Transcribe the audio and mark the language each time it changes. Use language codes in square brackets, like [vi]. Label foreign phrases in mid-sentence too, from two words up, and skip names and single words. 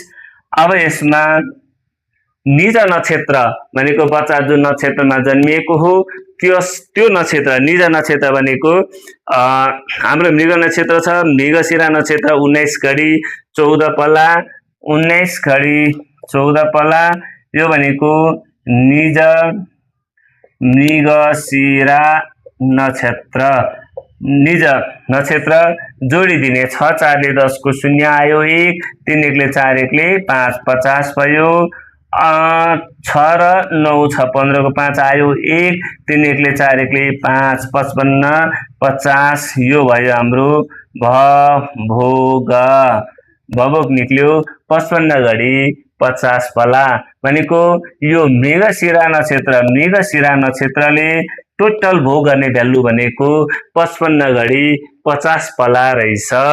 [ne] अब यसमा निज नक्षत्र भनेको बच्चा जुन नक्षत्रमा जन्मिएको हो त्यो नक्षत्र, निज नक्षत्र भनेको हाम्रो मृग नक्षत्र छ। मृगशिरा नक्षत्र 19 घडी 14 पला 19 घडी 14 पला। यो भनेको निज मृगशिरा नक्षत्र। निज नक्षत्र जोडिदिने 6 4 ले 10 को 0 आयो 1, 3 1 ले 4 1 ले 5 50 भयो। 6 र 9 6 15 को 5 आयो 1, 3 1 ले 4 1 ले 5 55 50। यो भयो हाम्रो भवोग निक्ल्यो 55 घडी 50 पला भनेको यो मृगशिरा नक्षत्रले टोटल भोग गर्ने भ्यालु भनेको 55 घडी 50 पला रहेछ।